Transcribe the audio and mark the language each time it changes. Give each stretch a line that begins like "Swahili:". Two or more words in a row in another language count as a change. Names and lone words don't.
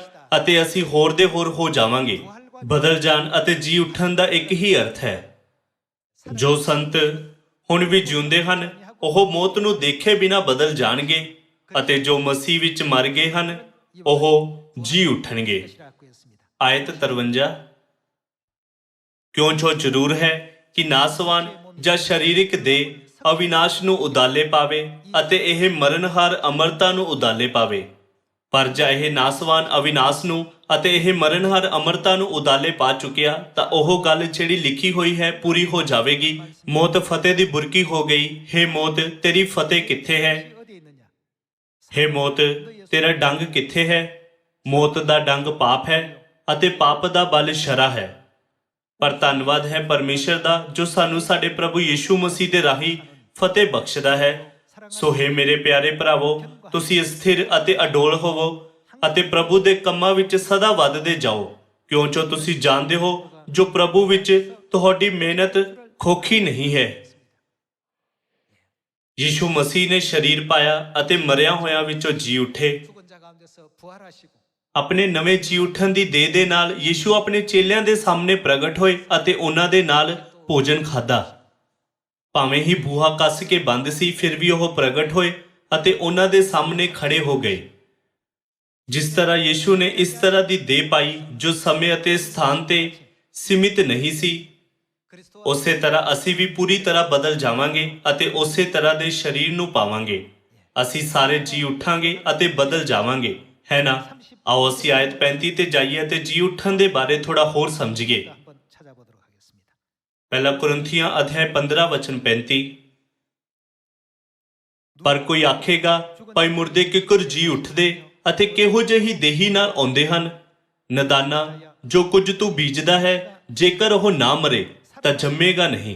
Punjabi: ਅਤੇ ਅਸੀਂ ਹੋਰ ਦੇ ਹੋਰ ਹੋ ਜਾਵਾਂਗੇ। ਬਦਲ ਜਾਣ ਅਤੇ ਜੀ ਉੱਠਣ ਦਾ ਇੱਕ ਹੀ ਅਰਥ ਹੈ। ਜੋ ਸੰਤ ਹੁਣ ਵੀ ਜਿਉਂਦੇ ਹਨ, ਉਹ ਮੌਤ ਨੂੰ ਦੇਖੇ ਬਿਨਾਂ ਬਦਲ ਜਾਣਗੇ, ਅਤੇ ਜੋ ਮਸੀਹ ਵਿੱਚ ਮਰ ਗਏ ਹਨ, ਉਹ ਜੀ ਉੱਠਣਗੇ।
Korean: 것이라고 했습니다.
Punjabi: ਆਇਤ 53। ਕਿਉਂ ਜੋ ਜ਼ਰੂਰ ਹੈ ਕਿ ਨਾਸਵਾਨ ਜਾਂ ਸਰੀਰਿਕ ਦੇਹ ਅਵਿਨਾਸ਼ ਨੂੰ ਉਦਾਲੇ ਪਾਵੇ ਅਤੇ ਇਹ ਮਰਨਹਾਰ ਅਮਰਤਾ ਨੂੰ ਉਦਾਲੇ ਪਾਵੇ। ਪਰ ਜੇ ਇਹ ਨਾਸਵਾਨ ਅਵਿਨਾਸ਼ ਨੂੰ ਅਤੇ ਇਹ ਮਰਨਹਾਰ ਅਮਰਤਾ ਨੂੰ ਉਦਾਲੇ ਪਾ ਚੁੱਕਿਆ, ਤਾਂ ਉਹ ਗੱਲ ਜਿਹੜੀ ਲਿਖੀ ਹੋਈ ਹੈ ਪੂਰੀ ਹੋ ਜਾਵੇਗੀ। ਮੌਤ ਫਤਿਹ ਦੀ ਬੁਰਕੀ ਹੋ ਗਈ। ਹੇ ਮੌਤ, ਤੇਰੀ ਫਤਿਹ ਕਿੱਥੇ ਹੈ?
Korean: 어디에 있느냐?
Punjabi: ਹੇ ਮੌਤ, ਤੇਰਾ ਡੰਗ ਕਿੱਥੇ ਹੈ? ਮੌਤ ਦਾ ਡੰਗ ਪਾਪ ਹੈ ਅਤੇ ਪਾਪ ਦਾ ਬਲ ਸ਼ਰਾ ਹੈ। ਪਰ ਧੰਨਵਾਦ ਹੈ ਪਰਮੇਸ਼ਰ ਦਾ, ਜੋ ਸਾਨੂੰ ਸਾਡੇ ਪ੍ਰਭੂ ਯੀਸ਼ੂ ਮਸੀਹ ਦੇ ਰਾਹੀਂ ਫਤਿਹ ਬਖਸ਼ਦਾ ਹੈ। ਸੋ ਹੇ ਮੇਰੇ ਪਿਆਰੇ ਭਰਾਵੋ, ਤੁਸੀਂ ਸਥਿਰ ਅਤੇ ਅਡੋਲ ਹੋਵੋ ਅਤੇ ਪ੍ਰਭੂ ਦੇ ਕੰਮਾਂ ਵਿੱਚ ਸਦਾ ਵੱਧਦੇ ਜਾਓ, ਕਿਉਂ ਜੋ ਤੁਸੀਂ ਜਾਣਦੇ ਹੋ ਜੋ ਪ੍ਰਭੂ ਵਿੱਚ ਤੁਹਾਡੀ ਮਿਹਨਤ ਖੋਖੀ ਨਹੀਂ ਹੈ। ਯੀਸ਼ੂ ਮਸੀਹ ਨੇ ਸਰੀਰ ਪਾਇਆ ਅਤੇ ਮਰਿਆ ਹੋਇਆਂ ਵਿੱਚੋਂ ਜੀ ਉੱਠੇ।
Korean: 죽은 자 가운데서 부활하시고
Punjabi: ਆਪਣੇ ਨਵੇਂ ਜੀ ਉੱਠਣ ਦੀ ਦੇਹ ਦੇ ਨਾਲ ਯੀਸ਼ੂ ਆਪਣੇ ਚੇਲਿਆਂ ਦੇ ਸਾਹਮਣੇ ਪ੍ਰਗਟ ਹੋਏ ਅਤੇ ਉਹਨਾਂ ਦੇ ਨਾਲ ਭੋਜਨ ਖਾਧਾ। ਭਾਵੇਂ ਹੀ ਬੂਹਾ ਕੱਸ ਕੇ ਬੰਦ ਸੀ, ਫਿਰ ਵੀ ਉਹ ਪ੍ਰਗਟ ਹੋਏ ਅਤੇ ਉਹਨਾਂ ਦੇ ਸਾਹਮਣੇ ਖੜੇ ਹੋ ਗਏ। ਜਿਸ ਤਰ੍ਹਾਂ ਯੀਸ਼ੂ ਨੇ ਇਸ ਤਰ੍ਹਾਂ ਦੀ ਦੇਹ ਪਾਈ ਜੋ ਸਮੇਂ ਅਤੇ ਸਥਾਨ ਤੇ ਸੀਮਿਤ ਨਹੀਂ ਸੀ,
Korean: 그리스도
Punjabi: ਉਸੇ ਤਰ੍ਹਾਂ ਅਸੀਂ ਵੀ ਪੂਰੀ ਤਰ੍ਹਾਂ ਬਦਲ ਜਾਵਾਂਗੇ ਅਤੇ ਉਸੇ ਤਰ੍ਹਾਂ ਦੇ ਸਰੀਰ ਨੂੰ ਪਾਵਾਂਗੇ। ਅਸੀਂ ਸਾਰੇ ਜੀ ਉੱਠਾਂਗੇ ਅਤੇ ਬਦਲ ਜਾਵਾਂਗੇ, ਹੈ ਨਾ? ਆਓ ਅਸੀਂ ਆਇਤ 35 ਤੇ ਜਾਈਏ ਅਤੇ ਜੀ ਉੱਠਣ ਦੇ ਬਾਰੇ ਥੋੜਾ ਹੋਰ ਸਮਝੀਏ।
Korean: 한번 찾아보도록 하겠습니다.
Punjabi: ਪਹਿਲਾ ਕੁਰਿੰਥੀਆਂ ਅਧਿਆਇ 15 ਵਚਨ 35। ਪਰ ਕੋਈ ਆਖੇਗਾ, ਭਾਈ ਮੁਰਦੇ ਕਿੱਕਰ ਜੀ ਉੱਠਦੇ ਅਤੇ ਕਿਹੋ ਜਿਹੀ ਦੇਹੀ ਨਾਲ ਆਉਂਦੇ ਹਨ। ਨਦਾਨਾ, ਜੋ ਕੁਝ ਤੂੰ ਬੀਜਦਾ ਹੈ, ਜੇਕਰ ਉਹ ਨਾ ਮਰੇ ਤਾਂ ਜੰਮੇਗਾ ਨਹੀਂ,